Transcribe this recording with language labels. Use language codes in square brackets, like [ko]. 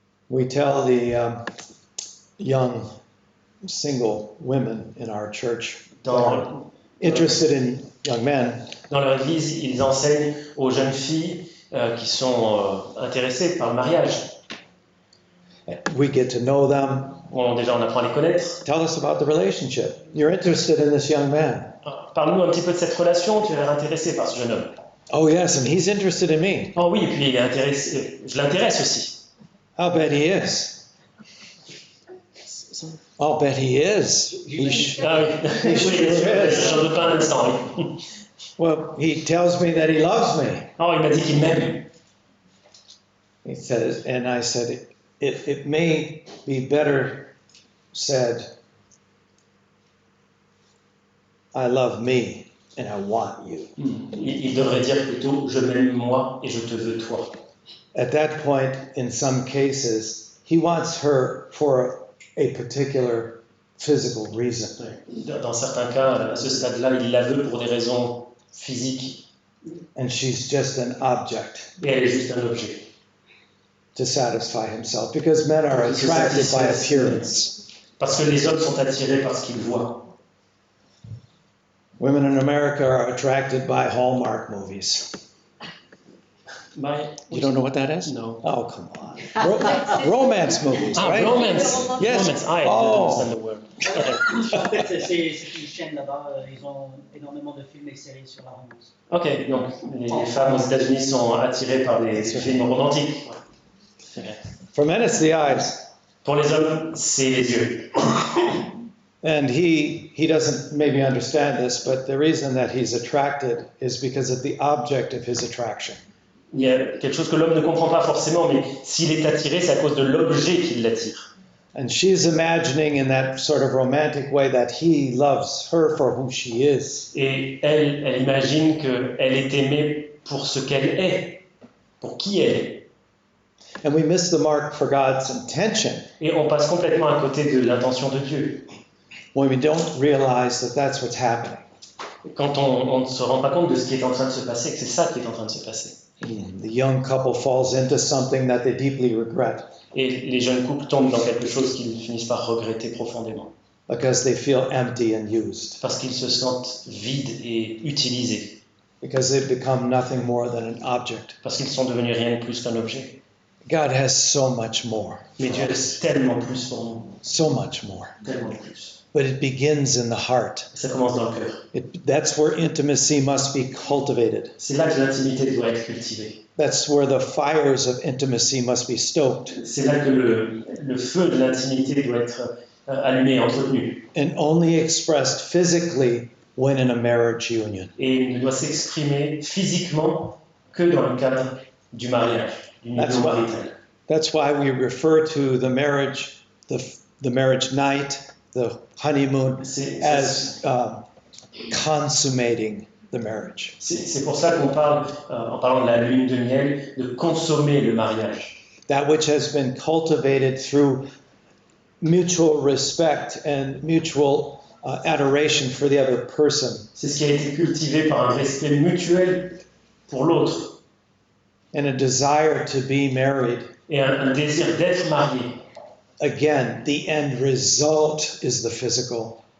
[en] We tell the young single women in our church, interested in young men, [fr] Dans leur église, ils enseignent aux jeunes filles qui sont intéressées par le mariage. [en] we get to know them. [fr] Déjà, on apprend à les connaître. [en] Tell us about the relationship. You're interested in this young man. [fr] Parle-nous un petit peu de cette relation, tu as l'air intéressé par ce jeune homme. [en] Oh yes, and he's interested in me. [fr] Oh oui, et puis il est intéressé, je l'intéresse aussi. [en] I'll bet he is. I'll bet he is. [fr] Ah oui, j'en doute pas un instant. Oui. [en] Well, he tells me that he loves me. [fr] Oh, il m'a dit qu'il m'aime. [en] He says, and I said, it may be better said, I love me and I want you. [fr] Il devrait dire plutôt, je m'aime moi et je te veux toi. [en] At that point, in some cases, he wants her for a particular physical reason. [fr] Dans certains cas, à ce stade-là, il la veut pour des raisons physiques. [en] And she's just an object [fr] Et elle est juste un objet. [en] to satisfy himself, because men are attracted by appearance. [fr] Parce que les hommes sont attirés par ce qu'ils voient. [en] Women in America are attracted by Hallmark movies. You don't know what that is? No. Oh, come on. Romance movies, right? Romance. Yes. Romance. I Oh. understand the word. [fr] En fait, c'est une chaîne là-bas, ils ont énormément de films et séries sur la romance. Ok, donc les femmes aux États-Unis sont attirées par des films romantiques. [en] For men, it's the eyes. [fr] Pour les hommes, c'est les yeux. [en] And he doesn't maybe understand this, but the reason that he's attracted is because of the object of his attraction. [fr] Il y a quelque chose que l'homme ne comprend pas forcément, mais s'il est attiré, c'est à cause de l'objet qui l'attire. [en] And she's imagining in that sort of romantic way that he loves her for who she is. [fr] Et elle imagine qu'elle est aimée pour ce qu'elle est, pour qui elle est. [en] And we miss the mark for God's intention [fr] Et on passe complètement à côté de l'intention de Dieu. [en] when we don't realize that that's what's happening. [fr] Quand on ne se rend pas compte de ce qui est en train de se passer, que c'est ça qui est en train de se passer. [en] The young couple falls into something that they deeply regret [fr] Et les jeunes couples tombent dans quelque chose qu'ils finissent par regretter profondément. [en] because they feel empty and used, [fr] Parce qu'ils se sentent vides et utilisés. [en] because they've become nothing more than an object. [fr] Parce qu'ils sont devenus rien de plus qu'un objet. [en] God has so much more, [fr] Mais Dieu a tellement plus pour nous. [en] so much more. [fr] Tellement plus. [en] But it begins in the heart. [fr] Ça commence dans le cœur. [en] That's where intimacy must be cultivated. [fr] C'est là que l'intimité doit être cultivée. [en] That's where the fires of intimacy must be stoked. [fr] C'est là que le feu de l'intimité doit être allumé, entretenu. [en] And only expressed physically when in a marriage union. [fr] Et il ne doit s'exprimer physiquement que dans le cadre du mariage, d'une union maritale. [en] That's why we refer to the marriage, the marriage night, the honeymoon, as consummating the marriage. [fr] C'est pour ça qu'on parle, en parlant de la lune de miel, de consommer le mariage. [en] That which has been cultivated through mutual respect and mutual adoration for the other person. [fr] C'est ce qui a été cultivé par un respect mutuel pour l'autre. [en] And a desire to be married. [fr] Et un désir d'être marié. [en] Again, the end result is the physical.